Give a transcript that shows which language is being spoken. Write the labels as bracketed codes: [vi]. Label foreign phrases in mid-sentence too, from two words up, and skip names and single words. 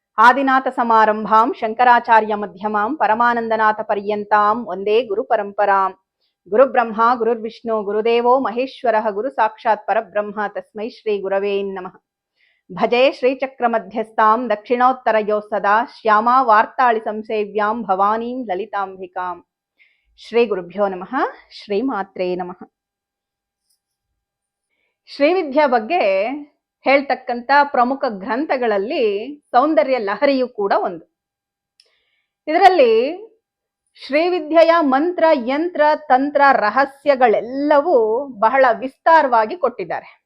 [sa] ಆದಿನಾಥ ಸಮಾರಂಭಾಂ ಶಂಕರಾಚಾರ್ಯ ಮಧ್ಯಮಾಂ ಪರಮಾನಂದನಾಥ ಪರ್ಯಂತಾಂ ವಂದೇ ಗುರು ಪರಂಪರಾಂ. ಗುರು ಬ್ರಹ್ಮ ಗುರುರ್ವಿಷ್ಣು ಗುರುದೇವೋ ಮಹೇಶ್ವರಃ ಗುರು ಸಾಕ್ಷಾತ್ ಪರಬ್ರಹ್ಮ ತಸ್ಮೈ ಶ್ರೀ ಗುರವೇ ನಮಃ. ಭಜೆ ಶ್ರೀಚಕ್ರ ಮಧ್ಯಸ್ಥಾಂ ದಕ್ಷಿಣೋತ್ತರಯೋ ಸದಾ ಶ್ಯಾಮಾ ವಾರ್ತಾಳಿ ಸಂಸೇವ್ಯಾಂ ಭವಾನೀಂ ಲಲಿತಾಂಬಿಕಾಂ. ಶ್ರೀ ಗುರುಭ್ಯೋ ನಮಃ. ಶ್ರೀ ಮಾತ್ರೇ ನಮಃ. [kn] ಶ್ರೀವಿದ್ಯಾ ಬಗ್ಗೆ ಹೇಳ್ತಕ್ಕಂಥ ಪ್ರಮುಖ ಗ್ರಂಥಗಳಲ್ಲಿ ಸೌಂದರ್ಯ ಲಹರಿಯು ಕೂಡ ಒಂದು. ಇದರಲ್ಲಿ ಶ್ರೀವಿದ್ಯೆಯ ಮಂತ್ರ ಯಂತ್ರ ತಂತ್ರ ರಹಸ್ಯಗಳೆಲ್ಲವೂ ಬಹಳ ವಿಸ್ತಾರವಾಗಿ ಕೊಟ್ಟಿದ್ದಾರೆ.